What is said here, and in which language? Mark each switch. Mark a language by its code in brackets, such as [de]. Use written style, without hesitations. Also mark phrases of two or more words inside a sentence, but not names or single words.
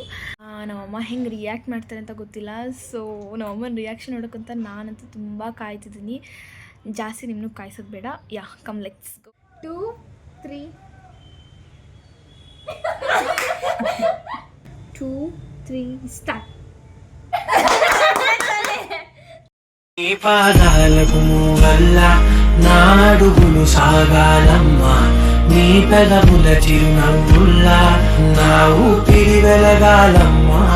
[kn] ನಮ್ಮಮ್ಮ ಹೆಂಗೆ ರಿಯಾಕ್ಟ್ ಮಾಡ್ತಾರೆ ಅಂತ ಗೊತ್ತಿಲ್ಲ. ಸೊ ನಮ್ಮಮ್ಮನ ರಿಯಾಕ್ಷನ್ ನೋಡೋಕ್ಕಂತ ನಾನಂತೂ ತುಂಬ ಕಾಯ್ತಿದ್ದೀನಿ. ಜಾಸ್ತಿ ನಿಮ್ಮನ್ನು ಕಾಯಿಸೋದು ಬೇಡ. [en] ya come let's go. [kn] 2 3 2 3 ಸ್ಟಾರ್ಟ್. [te] నీ పాదాలకు మూవల్ల నా అడుగులు సాగాలమ్మా, నీ పెదవుల చిరునవ్వుల్లా నా ఊపిరి వెలగాలమ్మా.